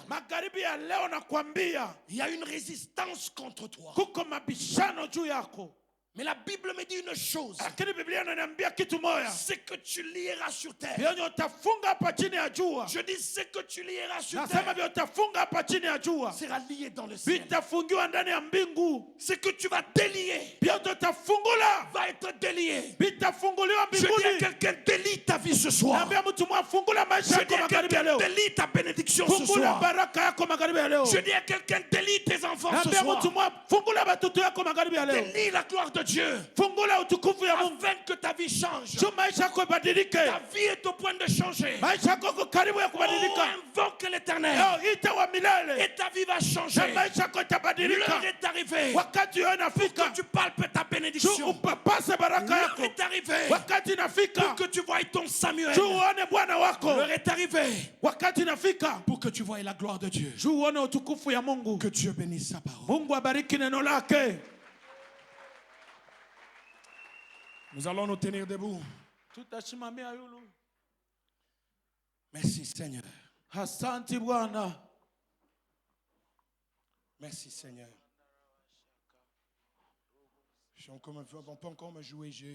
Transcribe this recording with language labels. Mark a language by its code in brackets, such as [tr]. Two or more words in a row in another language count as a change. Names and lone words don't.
[sw] Magharibi ya leo nakwambia, [fr] Il y a une résistance contre toi. [sw] kuko mabishano juu yako. [fr] Mais la Bible me dit une chose. [sw] Lakini Biblia inaniambia kitu moja. [fr] C'est que tu lieras sur terre. [sw] Vyenye utafunga hapa chini ya jua. [fr] Je dis ce que tu lieras sur [sw] Nasema [fr] terre [sw] vyenye utafunga hapa chini ya jua [fr] sera lié dans le ciel. [sw] vitafungiwa ndani ya mbingu. [fr] Ce que tu vas délier [sw] Vyenye utafungula [fr] va être délié. [sw] vitafunguliwa [fr] Je dis à [sw] mbinguni. [fr] quelqu'un, délie ta vie ce soir. [sw] Naambia mtu mmoja fungula maisha [fr] Je [sw] yako [fr] dis à [sw] magharibi ya [fr] quelqu'un, [sw] leo. [fr] délie ta bénédiction ce [sw] Fungula [fr] soir. [sw] baraka yako magharibi ya leo. [fr] Je dis à quelqu'un, délie tes enfants ce [sw] Naambia [fr] soir. [sw] mtu mmoja fungula watoto yako magharibi ya leo. [fr] Délie la gloire de Dieu. [sw] Fungula utukufu ya Mungu. [fr] Afin que ta vie change. [sw] Juu maisha yako ibadilike. [fr] Ta vie est au point de changer. [sw] Maisha yako iko karibu ya Oh, kubadilika. [fr] invoque l'éternel. [sw] Leo ita wa milele. [fr] Et ta vie va [sw] Na [fr] changer. [sw] maisha yako itabadilika. [fr] L'heure est arrivée. [sw] Wakati yao inafika. [fr] Que tu palpes ta [sw] Juu [fr] bénédiction. [sw] upapase baraka [fr] L'heure [sw] yako. [fr] est arrivée. [sw] Wakati inafika. [fr] Pour que tu voies ton Samuel. [sw] Juu uone Bwana wako. [fr] L'heure est arrivée. [sw] Wakati inafika. [fr] Pour que tu voies la gloire de Dieu. [sw] Juu uone utukufu ya Mungu. [fr] Que Dieu bénisse sa parole. [sw] Mungu abariki neno lake. [fr] Nous allons nous tenir debout. [sw] Tutashimamia yulu. [fr] Merci Seigneur. [sw] Asante Bwana. [fr] Merci Seigneur. On peut encore me jouer.